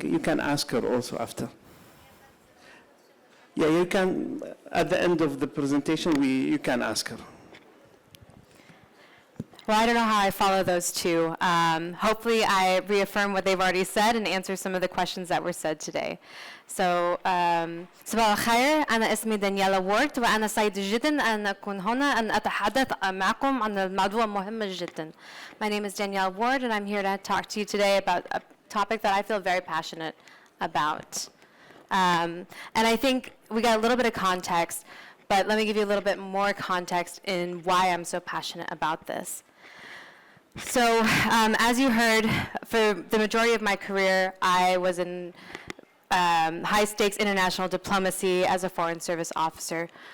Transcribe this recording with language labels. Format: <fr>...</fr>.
<en>You can ask her also after. Yeah, you can, at the end of the presentation, you can ask her. Well, I don't know how I follow those two. Hopefully, I reaffirm what they've already said and answer some of the questions that were said today.</en> <ar>So, صباح الخير. أنا اسمي دانييلا وورد وأنا سعيدة جدا أن أكون هنا أن أتحدث معكم عن الموضوع مهم جدا.</ar> <en>My name is Danielle Ward, and I'm here to talk to you today about a topic that I feel very passionate about. And I think we got a little bit of context, but let me give you a little bit more context in why I'm so passionate about this. So, as you heard, for the majority of my career, I was in high-stakes international diplomacy as a Foreign Service officer.</en>